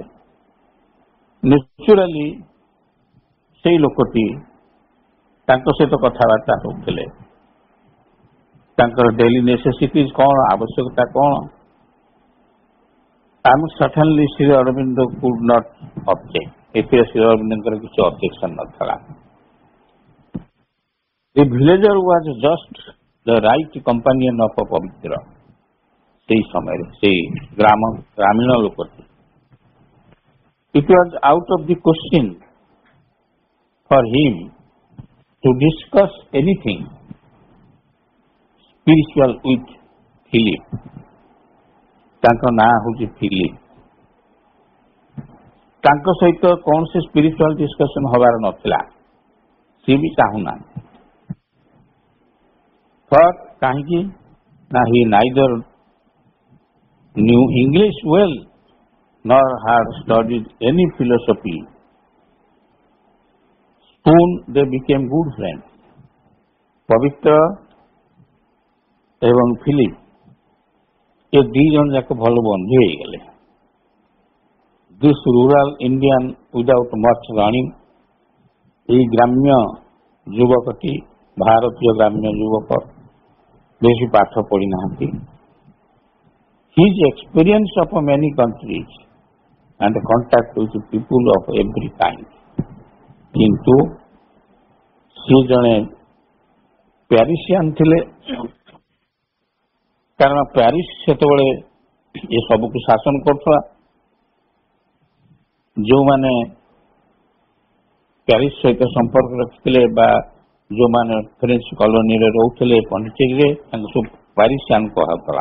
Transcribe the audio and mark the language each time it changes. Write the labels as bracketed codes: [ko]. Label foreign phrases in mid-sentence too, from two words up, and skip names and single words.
[or] ନ୍ୟାଚୁରାଲି ସେଇ ଲୋକଟି ତାଙ୍କ ସହିତ କଥାବାର୍ତ୍ତା ହେଉଥିଲେ। ତାଙ୍କର [en] daily necessities [or] କ'ଣ, ଆବଶ୍ୟକତା କ'ଣ। [en] And certainly Sri Aurobindo could not object. [or] ଏଥିରେ ଶ୍ରୀ ଅରବିନ୍ଦଙ୍କର କିଛି ଅବଜେକ୍ସନ ନଥିଲା। [en] The villager was just the right companion of a ପବିତ୍ର। [or] ସେଇ ସମୟରେ ସେଇ ଗ୍ରାମୀଣ ଲୋକଟି। [en] It was out of the question for him to discuss anything spiritual with Philip। [or] ତାଙ୍କ ନାଁ ହେଉଛି ଫିଲିପ। ତାଙ୍କ ସହିତ କୌଣସି [en] spiritual discussion [or] ହବାର ନଥିଲା, ସିଏ ବି ଚାହୁଁନାହାନ୍ତି। କାହିଁକି ନା [en] he neither knew English well nor had studied any philosophy। Soon they became good friends। [or] ପବିତ୍ର ଏବଂ ଫିଲିପ ଏ ଦି ଜଣ ଯାକ ଭଲ ବନ୍ଧୁ ହେଇଗଲେ। [en] This rural Indian without much learning, [or] ଏହି ଗ୍ରାମ୍ୟ ଯୁବକଟି, ଭାରତୀୟ ଗ୍ରାମ୍ୟ ଯୁବକ, ବେଶୀ ପାଠ ପଢିନାହାନ୍ତି। [en] His experience of many countries and contact with people of every kind। [or] କିନ୍ତୁ ସେ ଜଣେ ପ୍ୟାରିସିଆନ୍ ଥିଲେ, କାରଣ ପ୍ୟାରିସ ସେତେବେଳେ ଏ ସବୁକୁ ଶାସନ କରୁଥିଲା। ଯେଉଁମାନେ ପ୍ୟାରିସ ସହିତ ସମ୍ପର୍କ ରଖିଥିଲେ ବା ଯେଉଁମାନେ ଫ୍ରେଞ୍ଚ କଲୋନୀରେ ରହୁଥିଲେ ପଣ୍ଡିଚେରୀରେ, ତାଙ୍କୁ ସବୁ ପ୍ୟାରିସିଆନ୍ କୁହାଯାଉଥିଲା।